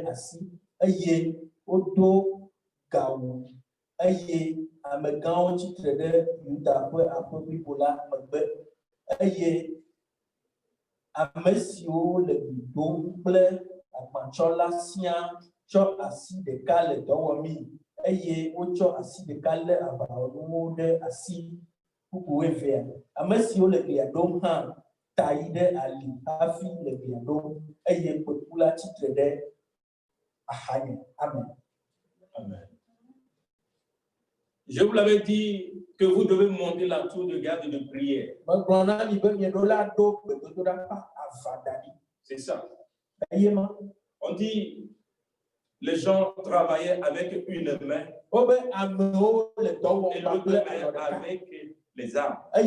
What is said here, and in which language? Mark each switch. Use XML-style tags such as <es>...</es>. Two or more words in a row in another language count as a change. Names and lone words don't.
<ee>asi eye wodo gawu eye amegãwo tsitre ɖe Yuda ƒe aƒe blibo la megbe eye ame siwo le gli ɖom kple agbatsɔla siaa tsɔ asi ɖeka le dɔ wɔmii eye wotsɔ asi ɖeka lé aʋawɔnuwo ɖe asi bubu evea. Ame siwo le glia ɖom hã ta yi ɖe ali hafi le glia ɖom eye kpekula tsitre ɖe axanye. Amen. Amen.</ee> <fr>Je vous l'avais dit que vous devez monter la tour de garde de prière. C'est ça. On dit les gens travaillaient avec une main et l'autre main avec les armes.</fr>